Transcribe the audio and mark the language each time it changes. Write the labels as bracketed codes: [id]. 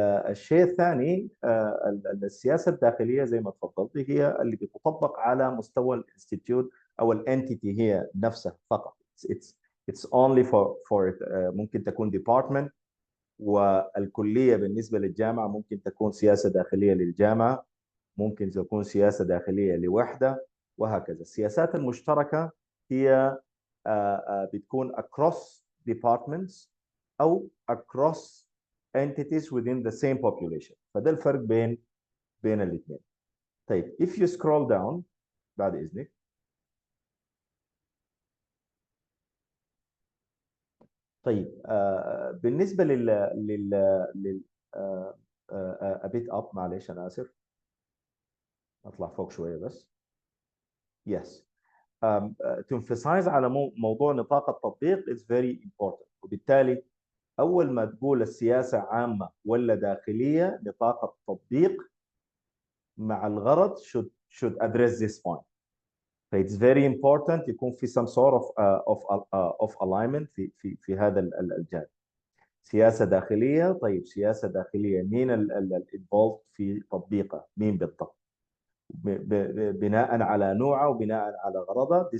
[ar] الشيء الثاني السياسة الداخلية زي ما تفضلت هي اللي بتطبق على مستوى الانستيتيوت أو الانتيتي هي نفسها فقط. [en] It's only for it. [ar] ممكن تكون department، والكلية بالنسبة للجامعة ممكن تكون سياسة داخلية للجامعة، ممكن تكون سياسة داخلية لوحدة، وهكذا. السياسات المشتركة هي بتكون [en] across departments أو across entities within the same population. [ar] فده الفرق بين الاثنين. [en] طيب if you scroll down [ar] بعد إذنك. طيب بالنسبة لل [en] a bit up، [ar] معلش أنا آسف، أطلع فوق شوية بس. [en] Yes. To emphasize [ar] على موضوع نطاق التطبيق [en] is very important. [ar] وبالتالي أول ما تقول السياسة عامة ولا داخلية، نطاق التطبيق مع الغرض [en] should address this point. It's very important يكون في some sort of alignment [ar] في هذا الجانب. سياسة داخلية، طيب سياسة داخلية مين involved في تطبيقها؟ مين بالضبط؟ بناء على نوعه وبناء على غرضه.